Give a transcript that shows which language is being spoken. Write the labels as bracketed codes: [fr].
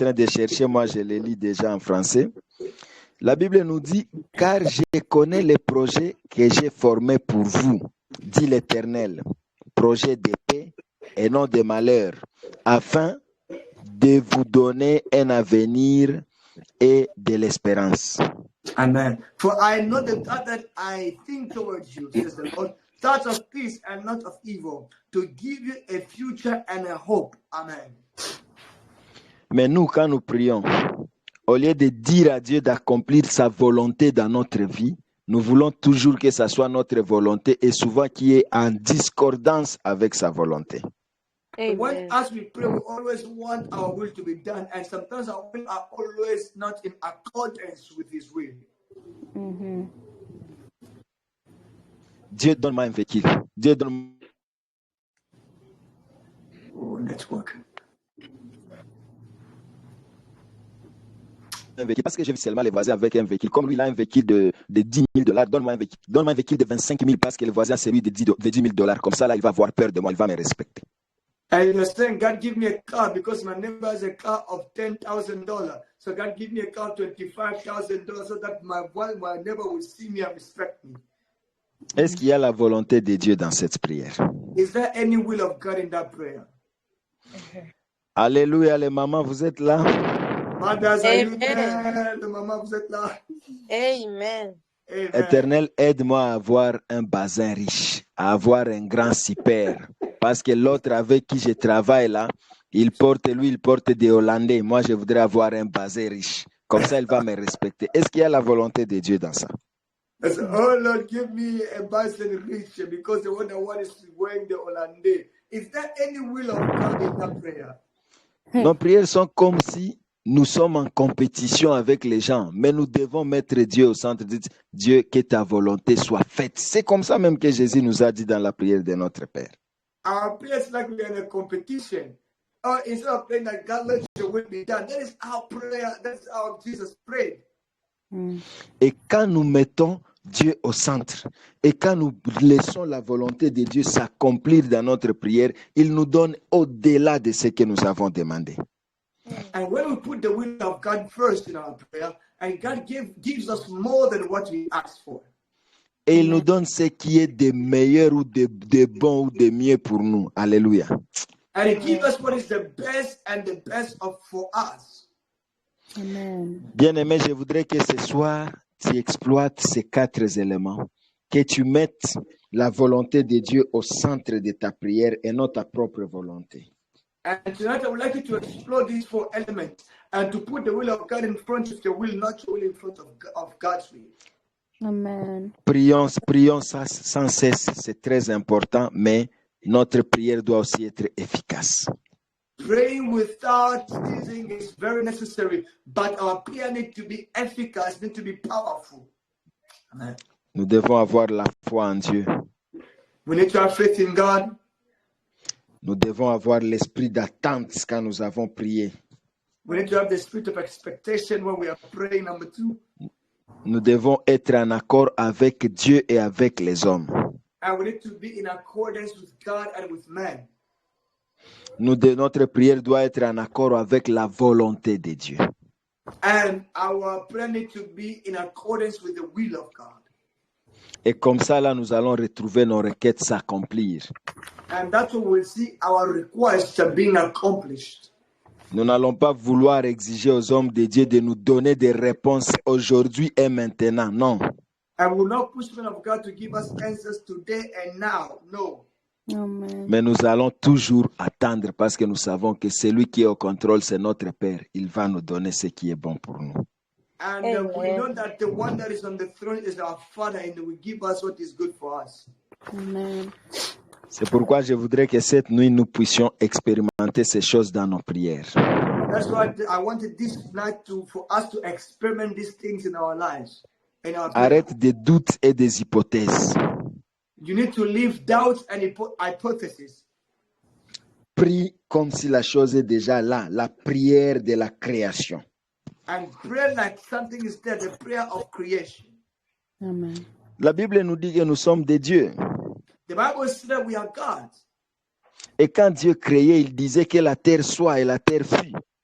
[fr] train de chercher, moi je le lis déjà en français. La Bible nous dit, car je connais les projets que j'ai formés pour vous, dit l'Éternel, projets de paix et non de malheur, afin de vous donner un avenir et de l'espérance. Amen. [en] For I know the thought that I think towards you, says the Lord, thoughts of peace and not of evil, to give you a future and a hope. Amen. [fr] Mais nous, quand nous prions, au lieu de dire à Dieu d'accomplir sa volonté dans notre vie, nous voulons toujours que ça soit notre volonté et souvent qui est en discordance avec sa volonté. [en] When as we pray, we always want our will to be done, and sometimes our will are always not in accordance with His will. [fr] Dieu donne-moi un véhicule. Dieu donne. [en] Oh, network. [fr] un véhicule, parce que j'ai vu seulement les voisins avec un véhicule. Comme lui, il a un véhicule de 10 000 $, donne-moi un véhicule de 25 000 parce que le voisin, c'est lui de 10 000 $. Comme ça, là, il va avoir peur de moi, il va me respecter. [en] And you're saying, God, give me a car because my neighbor has a car of $10,000. So God, give me a car $25,000 so that my neighbor will see me and respect me. [fr] Est-ce qu'il y a la volonté de Dieu dans cette prière? [en] Is there any will of God in that prayer? [fr] Alléluia, les mamans, vous êtes là? [en] Mothers, are you there? The maman, [fr] vous êtes là? Amen. Amen. Éternel, aide-moi à avoir un bazin riche, à avoir un grand super. Parce que l'autre avec qui je travaille là, il porte des Hollandais. Moi, je voudrais avoir un bazin riche. Comme ça, il va me respecter. Est-ce qu'il y a la volonté de Dieu dans ça? [en] I said, oh Lord, give me a bison rich because the one I want is wearing the Hollandais. Is there any will of God in that prayer? [fr] Nos prières sont comme si nous sommes en compétition avec les gens, mais nous devons mettre Dieu au centre. Dieu, que ta volonté soit faite. C'est comme ça même que Jésus nous a dit dans la prière de notre Père. [en] Our prayer is like we're in a competition. Or instead of praying that God let your will be done, that is our prayer. That's how Jesus prayed. [fr] Et quand nous mettons Dieu au centre et quand nous laissons la volonté de Dieu s'accomplir dans notre prière, il nous donne au-delà de ce que nous avons demandé. [en] And when we put the will of God first in our prayer, and God gives us more than what we ask for. [fr] Et il nous donne ce qui est de meilleur ou de bon ou de mieux pour nous. Alléluia. [en] And He gives us what is the best and the best for us. Amen. [fr] Bien-aimé, je voudrais que ce soir, tu exploites ces 4 éléments, que tu mettes la volonté de Dieu au centre de ta prière et non ta propre volonté. [en] And tonight I would like you to explore these 4 elements and to put the will of God in front of your will, not your will in front of God's will. Amen. [fr] Prions ça sans cesse, c'est très important, mais notre prière doit aussi être efficace. [en] Praying without ceasing is very necessary, but our prayer needs to be efficacious, needs to be powerful. Amen. [fr] Nous devons avoir la foi en Dieu. [en] We need to have faith in God. [fr] Nous devons avoir l'esprit d'attente quand nous avons prié. [en] We need to have the spirit of expectation when we are praying. Number 2. [fr] Nous devons être en accord avec Dieu et avec les hommes. [en] And we need to be in accordance with God and with man. [fr] Notre prière doit être en accord avec la volonté de Dieu. [en] And our prayer needs to be in accordance with the will of God. [fr] Et comme ça, là, nous allons retrouver nos requêtes s'accomplir. [en] And that's when we'll see our requests are being accomplished. [fr] Nous n'allons pas vouloir exiger aux hommes de Dieu de nous donner des réponses aujourd'hui et maintenant. Non. [en] And we will not push men of God to give us answers today and now. No. Amen. [fr] Mais nous allons toujours attendre parce que nous savons que celui qui est au contrôle, c'est notre Père. Il va nous donner ce qui est bon pour nous. [en] And we know that the one that is on the throne is our Father and He will give us what is good for us. Amen. [fr] C'est pourquoi je voudrais que cette nuit, nous puissions expérimenter ces choses dans nos prières. [en] That's why I wanted this night for us to experiment these things in our lives. In our [fr] Arrête des doutes et des hypothèses. [en] You need to leave doubts and hypotheses. [fr] Prie comme si la chose est déjà là, la prière de la création. [en] And pray like something is there, the prayer of creation. Amen. [fr] La Bible nous dit que nous sommes des dieux. [en] The Bible says that we are gods. [fr] Et quand Dieu créait, il disait que la terre soit et la terre fut.